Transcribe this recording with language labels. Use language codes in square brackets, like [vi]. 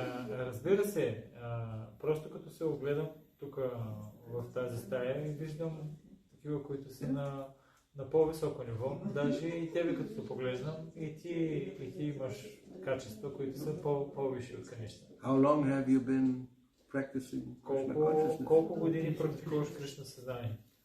[bg] Разбира се, просто като се огледам тук в тази стая и виждам такива, които са на по-високо ниво. Даже и тебе като се поглеждам, и ти имаш качества, които са по-висши от Каништа. [en] How long have you been practicing Krishna consciousness? [bg] Колко години практикуваш Кришна съзнание?